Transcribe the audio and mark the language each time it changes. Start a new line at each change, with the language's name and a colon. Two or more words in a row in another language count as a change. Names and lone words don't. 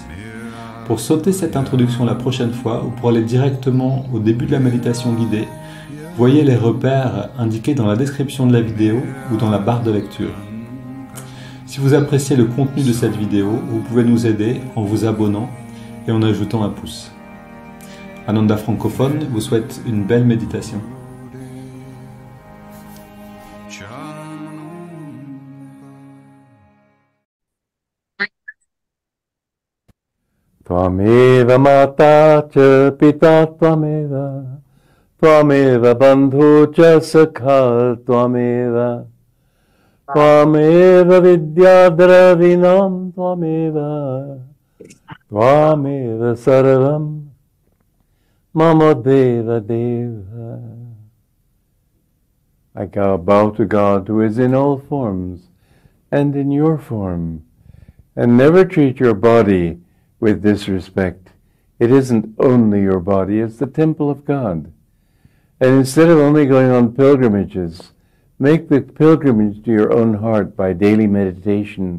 French: Pour sauter cette introduction la prochaine fois ou pour aller directement au début de la méditation guidée, voyez les repères indiqués dans la description de la vidéo ou dans la barre de lecture. Si vous appréciez le contenu de cette vidéo, vous pouvez nous aider en vous abonnant et en ajoutant un pouce. Ananda Francophone vous souhaite une belle méditation.
Sanskrit: त्वमेव माता च पिता त्वमेव, त्वमेव बन्धु च सखा त्वमेव, त्वमेव विद्या द्रविणम् त्वमेव, त्वमेव सर्वम् मम देव देव.
English: I bow to God who is in all forms and in your form, and never treat your body with disrespect. It isn't only your body, it's the temple of God. And instead of only going on pilgrimages, make the pilgrimage to your own heart by daily meditation.